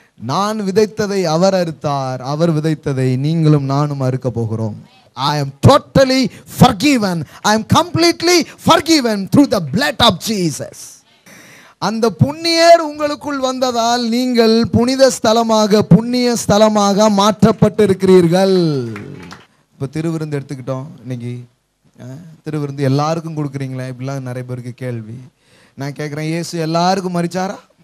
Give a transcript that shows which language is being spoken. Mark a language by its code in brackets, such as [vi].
[ta] நான் விதைத்ததை அவர் அறுத்தார், அவர் விதைத்ததை நீங்களும் நானும் அறுக்க போகிறோம். [en] I am totally forgiven. I am completely forgiven through the blood of Jesus. [ta] அந்த புண்ணியர் உங்களுக்குள் வந்ததால் நீங்கள் புனித ஸ்தலமாக, புண்ணிய ஸ்தலமாக மாற்றப்பட்டிருக்கிறீர்கள். இப்போ திருவிருந்து எடுத்துக்கிட்டோம். இன்னைக்கு திருவிருந்து எல்லாருக்கும் கொடுக்குறீங்களே, இப்படிலாம் நிறைய பேருக்கு கேள்வி. நான் கேட்குறேன், இயேசு எல்லாருக்கும் மரிச்சாரா?